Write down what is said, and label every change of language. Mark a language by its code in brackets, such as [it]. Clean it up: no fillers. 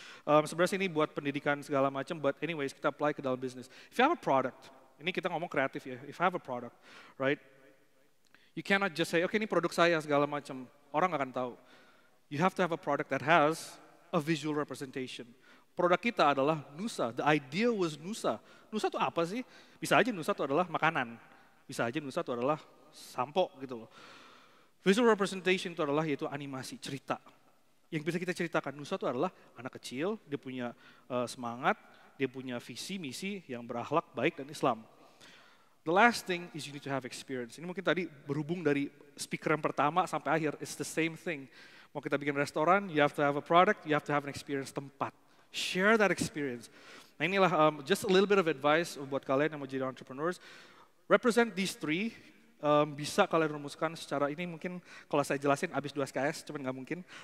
[id] Sebenarnya ini buat pendidikan segala macam, [en] but anyways [id] kita apply ke dalam bisnis. [en] If you have a product, [id] ini kita ngomong kreatif ya, [en] if you have a product, right? You cannot just say, okay [id] ini produk saya segala macam, orang nggak akan tahu. [en] You have to have a product that has a visual representation. [id] Produk kita adalah Nusa. [en] The idea was Nusa. [id] Nusa itu apa sih? Bisa aja Nusa itu adalah makanan. Bisa aja Nusa itu adalah sampo gitu loh. Visual representation itu adalah yaitu animasi, cerita. Yang bisa kita ceritakan Nusa itu adalah anak kecil, dia punya semangat, dia punya visi, misi yang berakhlak, baik dan Islam. [en] The last thing is you need to have experience. [id] Ini mungkin tadi berhubung dari speaker yang pertama sampai akhir, [en] it's the same thing. [id] Mau kita bikin restoran, [en] you have to have a product, you have to have an experience tempat. Share that experience. [id] Nah inilah [en] just a little bit of advice [id] buat kalian yang mau jadi [en] entrepreneurs. Represent these three, [id] bisa kalian rumuskan secara ini mungkin kalau saya jelasin habis 2 SKS, cuman nggak mungkin.